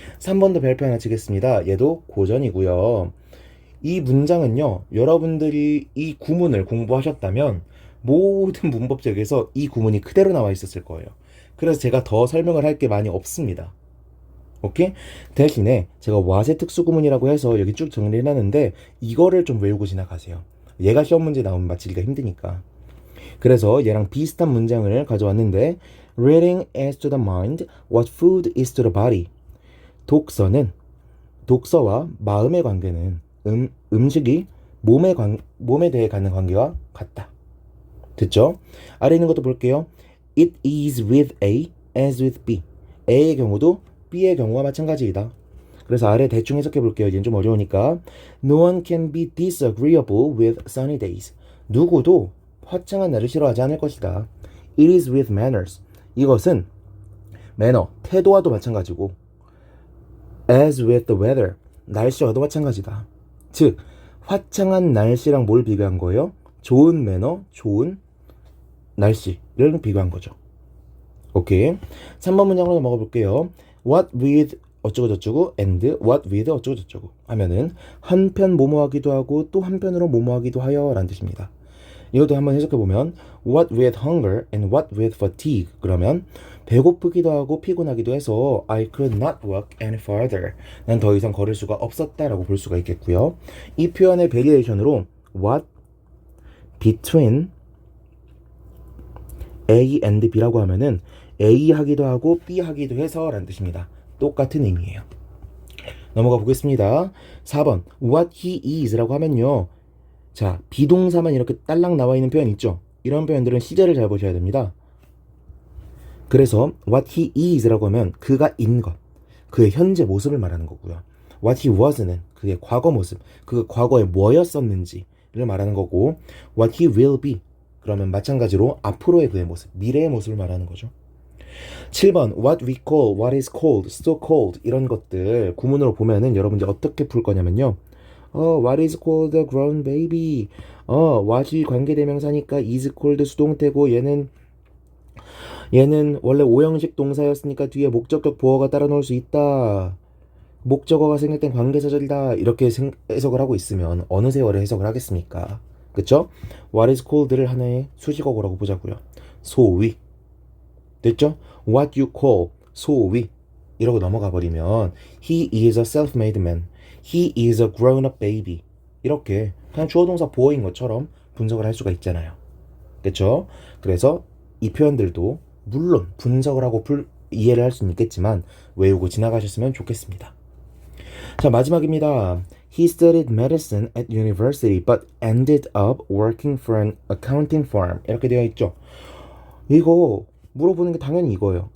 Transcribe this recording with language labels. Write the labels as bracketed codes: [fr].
[ko] 3번도 별표 하나 치겠습니다. 얘도 고전이고요. 이 문장은요, 여러분들이 이 구문을 공부하셨다면 모든 문법책에서 이 구문이 그대로 나와 있었을 거예요. 그래서 제가 더 설명을 할 게 많이 없습니다. 오케이? 대신에 제가 와세 특수구문이라고 해서 여기 쭉 정리해놨는데 이거를 좀 외우고 지나가세요. 얘가 시험 문제 나오면 맞히기가 힘드니까. 그래서 얘랑 비슷한 문장을 가져왔는데 [en] Reading is to the mind what food is to the body. [ko] 독서와 마음의 관계는 음식이 몸에 대해 갖는 관계와 같다. 됐죠? 아래 있는 것도 볼게요. [en] It is with A as with B. [ko] A의 경우도 B의 경우와 마찬가지이다. 그래서 아래 대충 해석해 볼게요. 이젠 좀 어려우니까. [en] No one can be disagreeable with sunny days. [ko] 누구도 화창한 날을 싫어하지 않을 것이다. [en] It is with manners. [ko] 이것은 매너, 태도와도 마찬가지고 [en] as with the weather. [ko] 날씨와도 마찬가지다. 즉, 화창한 날씨랑 뭘 비교한 거예요? 좋은 매너, 좋은 날씨를 비교한 거죠. 오케이. 3번 문장으로 넘어가 볼게요. What with 어쩌고저쩌고 and what with 어쩌고저쩌고 하면은 한편 뭐뭐하기도 하고 또 한편으로 뭐뭐하기도 하여 라는 뜻입니다. 이것도 한번 해석해보면 [en] what with hunger and what with fatigue [ko] 그러면 배고프기도 하고 피곤하기도 해서 [en] I could not walk any farther. [ko] 난 더 이상 걸을 수가 없었다라고 볼 수가 있겠고요. 이 표현의 베리에이션으로 what between A and B라고 하면은 A 하기도 하고 B 하기도 해서 라는 뜻입니다. 똑같은 의미예요. 넘어가 보겠습니다. 4번 [en] what he is [ko] 라고 하면요. 자, 비동사만 이렇게 딸랑 나와 있는 표현 있죠? 이런 표현들은 시제를 잘 보셔야 됩니다. 그래서 [en] what he is [ko] 라고 하면 그가 인 것, 그의 현재 모습을 말하는 거고요. [en] what he was [ko] 는 그의 과거 모습, 그 과거에 뭐였었는지를 말하는 거고 [en] what he will be [ko] 그러면 마찬가지로 앞으로의 그의 모습, 미래의 모습을 말하는 거죠. 7번 [en] what we call, what is called, so called [ko] 이런 것들 구문으로 보면은 여러분들 어떻게 풀 거냐면요. [en] what is called a grown baby. [ko] what이 관계대명사니까 is called 수동태고 얘는 원래 오형식 동사였으니까 뒤에 목적격 보어가 따라 놓을 수 있다. 목적어가 생략된 관계사절이다. 이렇게 해석을 하고 있으면 어느 세월에 해석을 하겠습니까? 그쵸? [en] What is called [ko] 를 하나의 수식어고라고 보자고요. 소위. 됐죠? [en] What you call, [ko] 소위. 이러고 넘어가 버리면 [en] He is a self-made man. He is a grown-up baby. [ko] 이렇게 그냥 주어동사 보어인 것처럼 분석을 할 수가 있잖아요. 그쵸? 그래서 이 표현들도 물론 분석을 하고 이해를 할 수는 있겠지만 외우고 지나가셨으면 좋겠습니다. 자, 마지막입니다. [en] He studied medicine at university but ended up working for an accounting firm. [ko] 이렇게 되어 있죠. 이거 물어보는 게 당연히 이거예요.